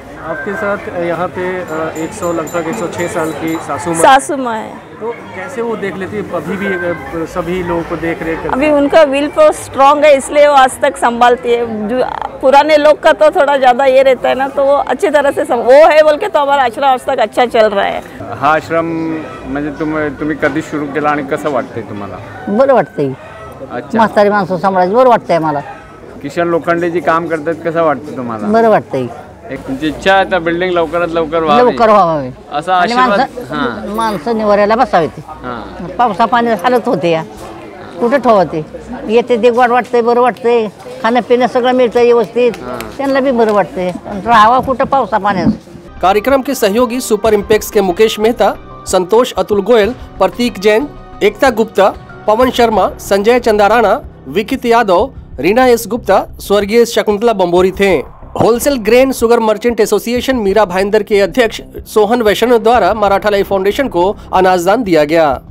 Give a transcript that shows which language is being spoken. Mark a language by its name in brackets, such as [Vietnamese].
[Hindi] आपके साथ यहाँ पे लगभग 106 साल की सासू माँ है। तो कैसे वो देख लेती है? अभी भी सभी लोगों को देख रेख करती है? अभी उनका विल तो स्ट्रांग है, इसलिए वो आज तक संभालती है। जो पुराने लोग का तो थोड़ा ज़्यादा ये रहता है ना, तो वो अच्छी तरह से वो है बोल के तो हमारा आश्रम आज तक अच्छा चल रहा है। [Marathi] हा आश्रम म्हणजे तुम्ही कधी सुरू केला आणि कसं वाटतंय तुम्हाला? बरं वाटतंय। [Hindi] अच्छा, [Marathi] म्हातारी माणसं सांभाळायची बरं वाटतंय मला। किशन लोखंडे जी काम करतात, कसं वाटतं तुम्हाला? बरं वाटतंय। एक तुमची इच्छा आहे तर बिल्डिंग लवकरात लवकर लवकर व्हावी असा आणि आशीर्वाद। माणसं निवाऱ्याला बसावी ती। पावसा पाण्यात हालत होते या, कुठे ठेवते, येते ते गोड वाटतंय, बरं वाटतंय, खाणं पिणं सगळं मिळतं व्यवस्थित, त्यांना बी बरं वाटतंय, राहावा कुठं पावसा पाण्यात। [Hindi] कार्यक्रम के सहयोगी सुपर इम्पैक्स के मुकेश मेहता, संतोष अतुल गोयल, प्रतीक जैन, एकता गुप्ता, पवन शर्मा, संजय चंदाराना, विकित यादव, रीना एस गुप्ता, स्वर्गीय शकुंतला बम्बोरी थे। Wholesale grain sugar merchant association Meera Bhayandar के अध्यक्ष सोहन वैष्णव द्वारा मराठा लाइफ फाउंडेशन को अनाजदान दिया गया।